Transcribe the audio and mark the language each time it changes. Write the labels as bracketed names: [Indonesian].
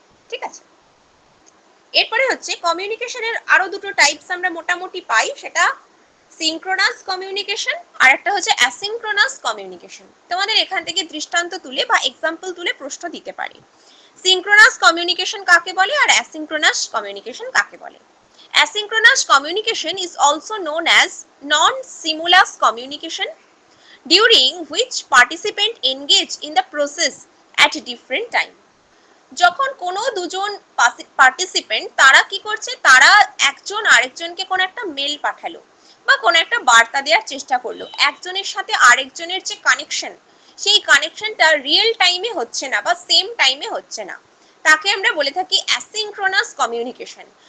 [Bangla] ঠিক আছে, এরপরে হচ্ছে কমিউনিকেশনের আরো দুটো টাইপস আমরা মোটামুটি পাই, সেটা সিনক্রোনাস কমিউনিকেশন আর একটা হচ্ছে অ্যাসিনক্রোনাস কমিউনিকেশন। তোমাদের এখান থেকে দৃষ্টান্ত তুলে বা এক্সাম্পল তুলে প্রশ্ন দিতে পারি। সিনক্রোনাস কমিউনিকেশন কাকে বলে আর অ্যাসিনক্রোনাস কমিউনিকেশন কাকে বলে? [English] Asynchronous communication is also known as non-simultaneous communication, during which participants engage in the process at different time. [Bangla] যখন কোনো দুজন পার্টিসিপেন্ট তারা কি করছে, তারা একজন আরেকজনকে কোন একটা মেল পাঠালো বা কোন একটা বার্তা দেওয়ার চেষ্টা করলো, একজনের সাথে আরেকজনের যে কানেকশন, সেই কানেকশনটা রিয়েল টাইমে হচ্ছে না বা সেম টাইমে হচ্ছে না, তাকে আমরা বলে থাকি অ্যাসিনক্রোনাস কমিউনিকেশন।